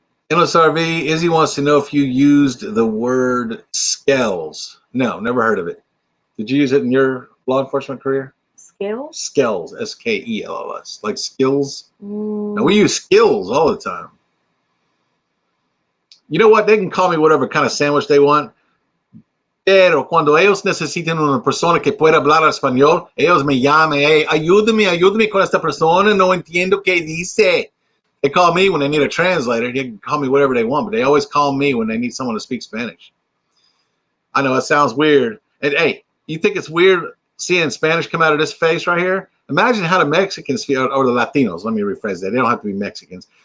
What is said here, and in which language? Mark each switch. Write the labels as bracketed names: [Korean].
[English] Endless RV, Izzy wants to know if you used the word skills. No, never heard of it. Did you use it in your law enforcement career? Skills? Skills, SKELLS, like skills. Now, we use skills all the time. You know what? They can call me whatever kind of sandwich they want. [Spanish] Pero cuando ellos necesitan una persona que pueda hablar español, ellos me llaman, hey, ayúdame con esta persona, no entiendo qué dice. [English] They call me when they need a translator. They can call me whatever they want, but they always call me when they need someone to speak Spanish. I know it sounds weird. And hey, you think it's weird seeing Spanish come out of this face right here? Imagine how the Mexicans feel, or the Latinos. Let me rephrase that. They don't have to be Mexicans.